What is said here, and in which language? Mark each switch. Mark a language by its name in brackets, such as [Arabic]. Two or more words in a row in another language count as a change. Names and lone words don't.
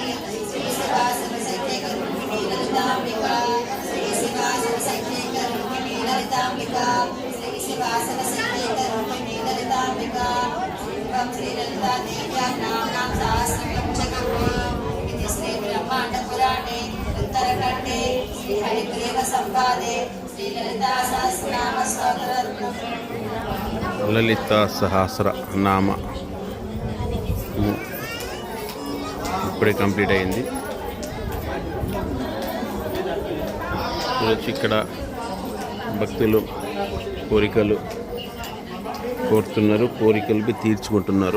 [Sanskrit] श्रीशिवासनसख्यकरूपिणी ललिताम्बिका श्रीशिवासनसख्यकरूपिणी ललिताम्बिका श्रीशिवासनसख्यकरूपिणी ललिताम्बिका श्रीललिता देव्यां नाम्नां सहस्रकं जगन्मे इति श्रीब्रह्माण्डपुराणे उत्तरखण्डे श्रीहरिग्रीव संवादे श्रीललिता सहस्रनाम स्तोत्ररत्नम् [Telugu] లలిత సహస్ర నామ ఇప్పుడే కంప్లీట్ అయింది. చూడొచ్చు ఇక్కడ భక్తులు కోరికలు కోరుతున్నారు, కోరికలు తీర్చుకుంటున్నారు.